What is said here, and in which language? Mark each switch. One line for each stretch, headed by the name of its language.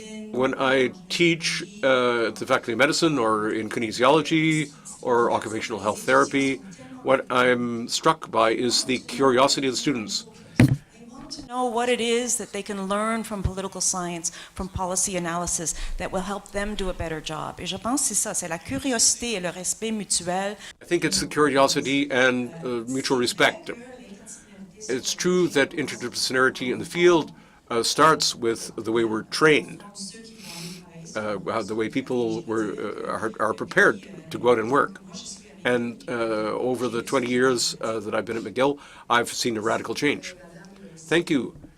English: When I teach at the Faculty of Medicine or in kinesiology or occupational health therapy, what I'm struck by is the curiosity of the students. To know what it is that they can learn from political science, from policy analysis, that will help them do a better job.
French: Et je pense que c'est ça, c'est la curiosité et le respect mutuel.
English: I think it's the curiosity and mutual respect. It's true that interdisciplinarity in the field starts with the way we're trained, the way people are prepared to go out and work. And over the 20 years that I've been at McGill, I've seen a radical change. Thank you.